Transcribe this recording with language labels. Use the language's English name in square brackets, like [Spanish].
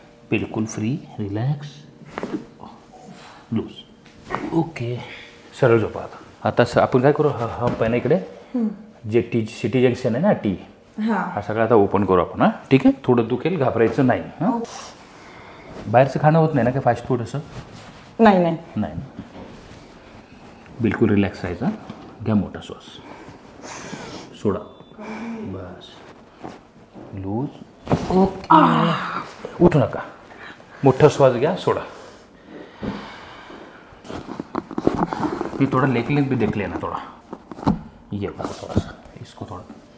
[Marathi] बिलकुल free relax loose. Okay. सरळ झोपा. आता आपण काय करू हा पहिला इकडे जे सिटी जंक्शन आहे ना टी हा सगळा आता ओपन करू आपण. ठीक आहे. थोडं दुखेल घाबरायचं नाही. बाहेरचं खाणं होत नाही ना काय फास्ट फूड असं. नाही नाही नाही. बिलकुल रिलॅक्स राहायचा. घ्या मोठा श्वास सोडा. बस लूज. ओके. उठू नका, मोठा श्वास घ्या, सोडा. [Hindi] ये थोड़ा लेग भी देख लेना, थोड़ा ये बस थोड़ा सा इसको थोड़ा.